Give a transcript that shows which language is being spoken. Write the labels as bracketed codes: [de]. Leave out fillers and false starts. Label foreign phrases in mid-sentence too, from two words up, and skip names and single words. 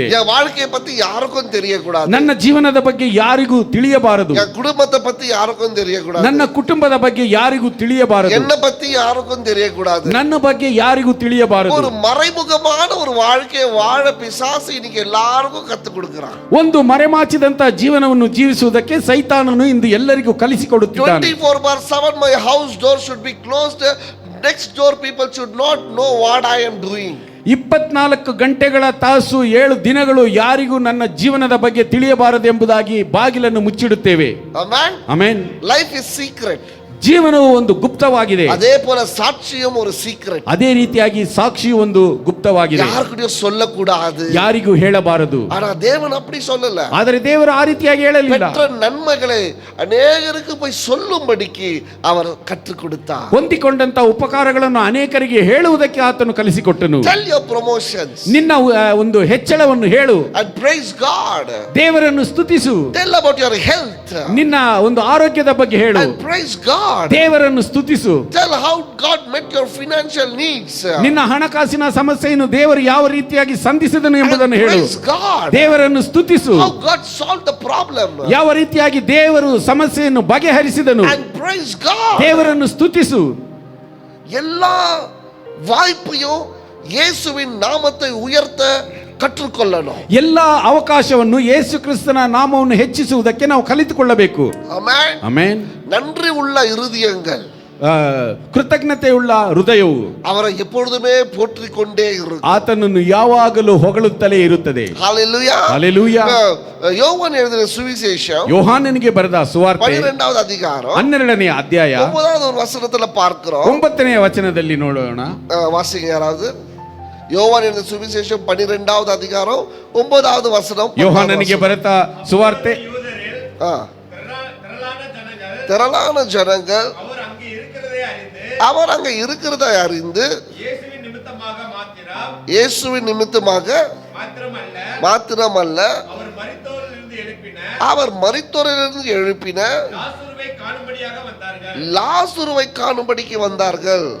[ta] என் வாழ்க்கையை பத்தி யாருக்கும் தெரியக்கூடாது, [kn] ನನ್ನ ಜೀವನದ ಬಗ್ಗೆ ಯಾರಿಗೂ ತಿಳಿಯಬಾರದು, [ta] என் குடும்பத்தை பத்தி யாருக்கும் தெரியக்கூடாது, [kn] ನನ್ನ ಕುಟುಂಬದ ಬಗ್ಗೆ ಯಾರಿಗೂ ತಿಳಿಯಬಾರದು, [ta] என்ன பத்தி யாருக்கும் தெரியக்கூடாது, [kn] ನನ್ನ ಬಗ್ಗೆ ಯಾರಿಗೂ ತಿಳಿಯಬಾರದು. [ta] ஒரு மறைமுகமான ஒரு வாழ்க்கையை வாழ பிசாசு இன்னைக்கு எல்லாருக்கும் கத்து கொடுக்கிறான். [kn] ಒಂದು ಮರೆಮಾಚಿದಂತ ಜೀವನವನ್ನು ಜೀವಿಸುವುದಕ್ಕೆ ಸೈತಾನನು ಇಂದು ಎಲ್ಲರಿಗೂ ಕಲಿಸಿಕೊಡುತ್ತಿದ್ದಾನೆ. [en] 24/7 my house door should be closed, next door people should not know what I am doing. [kn] 24 ಗಂಟೆಗಳ ತಾಸು 7 ದಿನಗಳು ಯಾರಿಗೂ ನನ್ನ ಜೀವನದ ಬಗ್ಗೆ ತಿಳಿಯಬಾರದು ಎಂಬುದಾಗಿ ಬಾಗಿಲನ್ನು ಮುಚ್ಚಿಡುತ್ತೇವೆ. [en] Amen. [kn] ಆಮೆನ್. [en] Life is secret. [kn] ಜೀವನವು ಒಂದು ಗುಪ್ತವಾಗಿದೆ. [ta] அதே போல சாட்சியும் ஒரு சீக்ரெட். [kn] ಅದೇ ರೀತಿಯಾಗಿ ಸಾಕ್ಷಿಯು ಒಂದು ಗುಪ್ತವಾಗಿದೆ. [ta] யாருக்கிட்டயும் சொல்லக்கூடாது, [kn] ಯಾರಿಗೂ ಹೇಳಬಾರದು. [ta] ஆனா தேவன் அப்படி சொல்லல. [kn] ಆದರೆ ದೇವರು ಆ ರೀತಿಯಾಗಿ ಹೇಳಲಿಲ್ಲ. [ta] பெற்ற நன்மைகளை ಅನೇಕರಿಗೆ போய் சொல்லும்படிக்கு அவர் கற்றுக் கொடுத்தார். [kn] ಹೊಂದಿಕೊಂಡಂತ ಉಪಕಾರಗಳನ್ನು ಅನೇಕರಿಗೆ ಹೇಳುವುದಕ್ಕೆ ಆತನು ಕಲಿಸಿಕೊಟ್ಟನು. [en] Tell your promotions. [kn] ನಿನ್ನ ಒಂದು ಹೆಚ್ಚಳವನ್ನು ಹೇಳು. [en] And praise God. [kn] ದೇವರನ್ನು ಸ್ತುತಿಸು. [en] Tell about your health. [kn] ನಿನ್ನ ಒಂದು ಆರೋಗ್ಯದ ಬಗ್ಗೆ ಹೇಳು. [en] And praise God. God. [kn] ದೇವರನ್ನು ಸ್ತುತಿಸು. [en] Tell how God met your financial needs. [kn] ನಿನ್ನ ಹಣಕಾಸಿನ ಸಮಸ್ಯೆಯನ್ನು ದೇವರು ಯಾವ ರೀತಿಯಾಗಿ ಸಂಧಿಸಿದನು ಎಂಬುದನ್ನು ಹೇಳು. [en] Praise God. [kn] ದೇವರನ್ನು ಸ್ತುತಿಸು. [en] How God solved the problem. [kn] ಯಾವ ರೀತಿಯಾಗಿ ದೇವರು ಸಮಸ್ಯೆಯನ್ನು ಬಗೆಹರಿಸಿದನು. [en] And praise God. [kn] ದೇವರನ್ನು ಸ್ತುತಿಸು. [ta] எல்லா வாய்ப்பையும் இயேசுவின் நாமத்தை உயர்த்த கற்றுக்கொள்ளணும். [kn] ಎಲ್ಲ ಅವಕಾಶವನ್ನು ಯೇಸು ಕ್ರಿಸ್ತನ ನಾಮವನ್ನು ಹೆಚ್ಚಿಸುವುದಕ್ಕೆ ನಾವು ಕಲಿತುಕೊಳ್ಳಬೇಕು. ಆಮೆನ್. ಆಮೆನ್. [ta] நன்றி உள்ள இருதயங்கள், [kn] ಕೃತಜ್ಞತೆಯುಳ್ಳ ಹೃದಯವು [ta] அவரை எப்பொழுதுமே போற்றிக் கொண்டே இருக்கும். [kn] ಆತನನ್ನು ಯಾವಾಗಲೂ ಹೊಗಳುತ್ತಲೇ ಇರುತ್ತದೆ. [ta] ஹalleluya. ஹalleluya. யோவான் எழுதின சுவிசேஷம் [kn] ಯೋಹಾನನಿಗೆ ಬರೆದ ಸುವಾರ್ತೆ [ta] 12வது அதிகாரம் [kn] 12ನೇ ಅಧ್ಯಾಯ [ta] 9வது ஒரு வசனத்துல பார்க்கிறோம். [kn] 9ನೇ ವಚನದಲ್ಲಿ ನೋಡೋಣ. [ta] வாசிங்க யாராவது. யோவான் எழுதின சுவிசேஷம் 12வது அதிகாரம் 9வது வசனம். [kn] ಯೋಹಾನನಿಗೆ ಬರೆದ ಸುವಾರ್ತೆ [ta] திரளான ஜனங்கள் அவர் அங்க இருக்கிறதை அறிந்து இயேசுவின் நிமித்தமாக மாத்திரமல்ல அவர் மரித்தோரிலிருந்து எழுப்பின லாசருவை காணும்படிக்கு வந்தார்கள்.